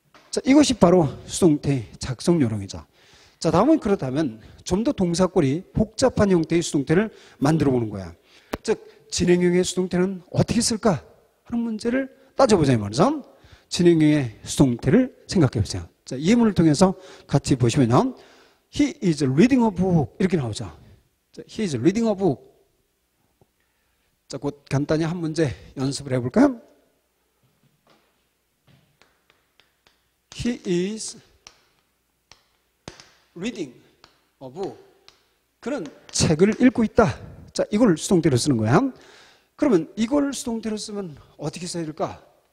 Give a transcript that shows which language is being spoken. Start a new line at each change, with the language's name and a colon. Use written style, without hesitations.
Korean: 자, 이것이 바로 수동태 작성 요령이죠. 자, 다음은 그렇다면 좀 더 동사꼴이 복잡한 형태의 수동태를 만들어 보는 거야. 즉 진행형의 수동태는 어떻게 쓸까 하는 문제를 따져보자 이 말이죠. 진행형의 수동태를 생각해 보세요. 자, 예문을 통해서 같이 보시면요.
English: He is reading a book
Korean: 이렇게 나오죠.
English: 자, he is reading a book.
Korean: 자, 곧 간단히 한 문제 연습을 해볼까요?
English: He is reading of
Korean: 그는 책을 읽고 있다. 자, 이걸 수동태로 쓰는 거야. 그러면 이걸 수동태로 쓰면 어떻게 써야 될까?